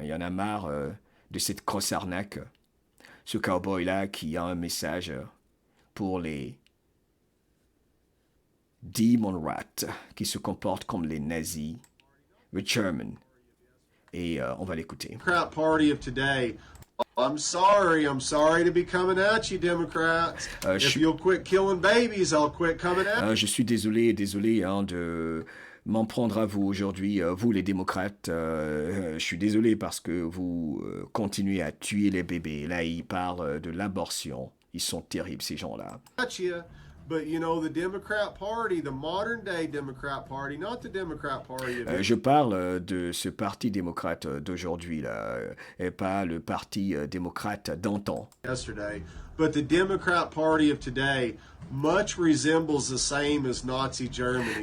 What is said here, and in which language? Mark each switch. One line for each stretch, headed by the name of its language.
French: Il y en a marre de cette grosse arnaque. Ce cowboy-là qui a un message pour les Demon Rats, qui se comportent comme les nazis,
English: the German.
French: Et on va l'écouter.
English: Party of today. I'm sorry to be coming at you, Democrats. If you'll quit killing babies, I'll quit coming at you.
French: Je suis désolé de m'en prendre à vous aujourd'hui, vous les démocrates. Je suis désolé parce que vous continuez à tuer les bébés. Là, ils parlent de l'abortion. Ils sont terribles, ces gens-là.
English: But you know, the Democrat Party, the modern day Democrat Party, not the Democrat Party.
French: Je parle de ce parti démocrate d'aujourd'hui là, et pas le parti démocrate d'antan.
English: Yesterday, but the Democrat Party of today much resembles the same as Nazi Germany.